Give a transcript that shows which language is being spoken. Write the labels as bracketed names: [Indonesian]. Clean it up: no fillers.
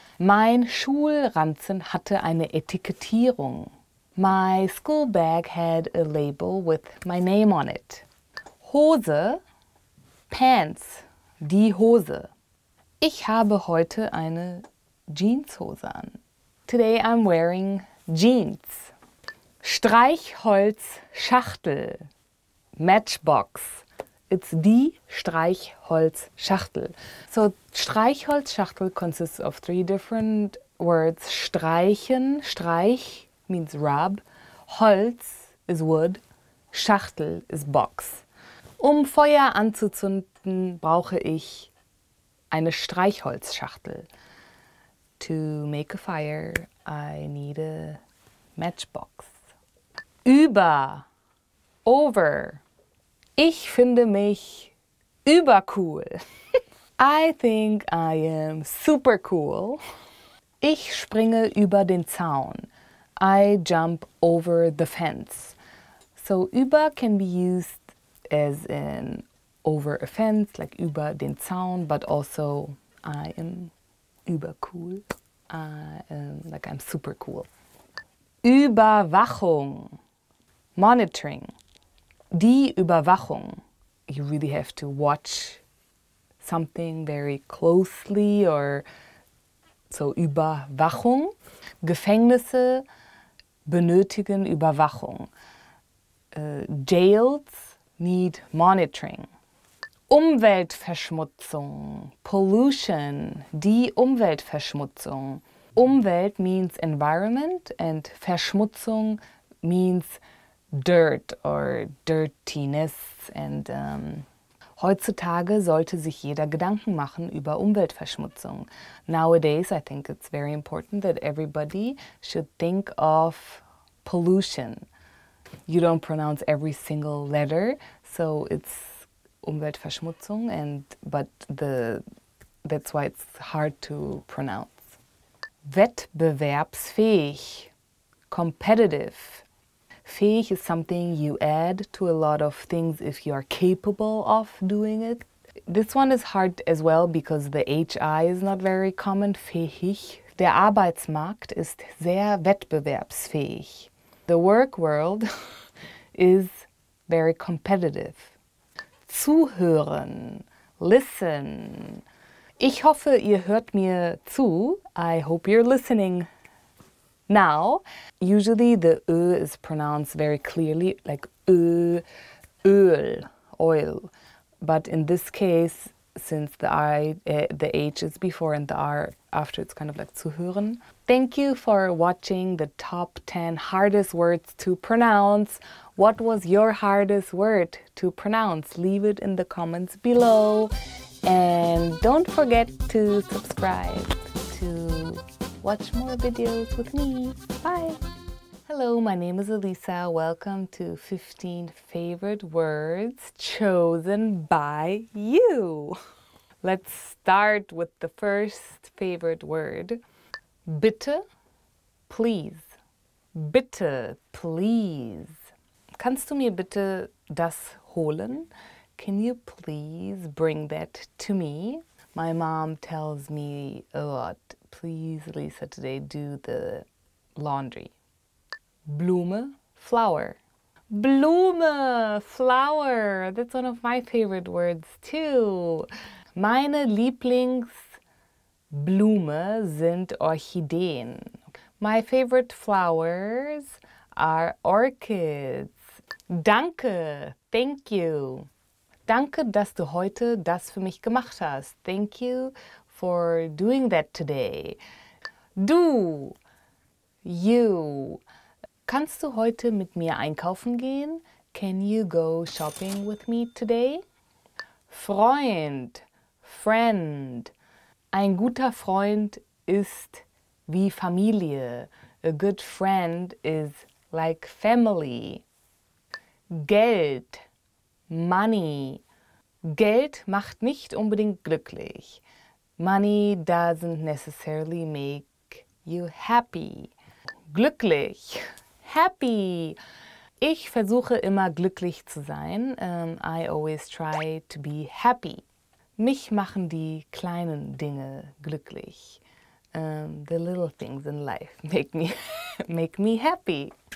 [German] Mein Schulranzen hatte eine Etikettierung. [English] My school bag had a label with my name on it. Hose, pants, die Hose. [German] Ich habe heute eine Jeanshose an. [English] Today I'm wearing jeans. Streichholzschachtel, Matchbox. It's die Streichholzschachtel. So Streichholzschachtel consists of 3 different words. Streichen, Streich means rub. Holz is wood. Schachtel is box. [German] Feuer anzuzünden, brauche ich eine Streichholzschachtel. [English] To make a fire, I need a matchbox. Über, over. [German] Ich finde mich übercool. [English] I think I am super cool. [German] Ich springe über den Zaun. [English] I jump over the fence. So über can be used as in over a fence, like [German] über den Zaun, [English] but also I am übercool. Like I'm super cool. Überwachung, monitoring. Die Überwachung. You really have to watch something very closely, or so Überwachung. [German] Gefängnisse benötigen Überwachung. [English] Jails need monitoring. Umweltverschmutzung, pollution, die Umweltverschmutzung. Umwelt means environment and Verschmutzung means dirt or dirtiness. [German] And heutzutage sollte sich jeder Gedanken machen über Umweltverschmutzung. [English] Nowadays, I think it's very important that everybody should think of pollution. You don't pronounce every single letter, so it's Umweltverschmutzung, but that's why it's hard to pronounce. Wettbewerbsfähig, competitive. Fähig is something you add to a lot of things if you are capable of doing it. This one is hard as well because the HI is not very common. Fähig. [German] Der Arbeitsmarkt ist sehr wettbewerbsfähig. [English] The work world is very competitive. Zuhören, listen. [German] Ich hoffe, ihr hört mir zu. [English] I hope you're listening now. Usually the Ö is pronounced very clearly, like Ö, Öl, oil. But in this case, since the H is before and the R after, it's kind of like zuhören. Thank you for watching the top 10 hardest words to pronounce. What was your hardest word to pronounce? Leave it in the comments below. And don't forget to subscribe to watch more videos with me. Bye! Hello, my name is Elisa. Welcome to 15 favorite words chosen by you. Let's start with the first favorite word. Bitte, please. Bitte, please. [German] Kannst du mir bitte das holen? [English] Can you please bring that to me? My mom tells me a lot. Please, Lisa, today do the laundry. Blume, flower. Blume, flower. That's one of my favorite words too. [German] Meine Lieblingsblume sind Orchideen. [English] My favorite flowers are orchids. Danke, thank you. [German] Danke, dass du heute das für mich gemacht hast. [English] Thank you for doing that today. Du, you. [German] Kannst du heute mit mir einkaufen gehen? [English] Can you go shopping with me today? [German] Freund, friend. Ein guter Freund ist wie Familie. [English] A good friend is like family. Geld, money. [German] Geld macht nicht unbedingt glücklich. [English] Money doesn't necessarily make you happy. Glücklich, happy. [German] Ich versuche immer glücklich zu sein. [English] I always try to be happy. [German] Mich machen die kleinen Dinge glücklich. [English] The little things in life make me happy.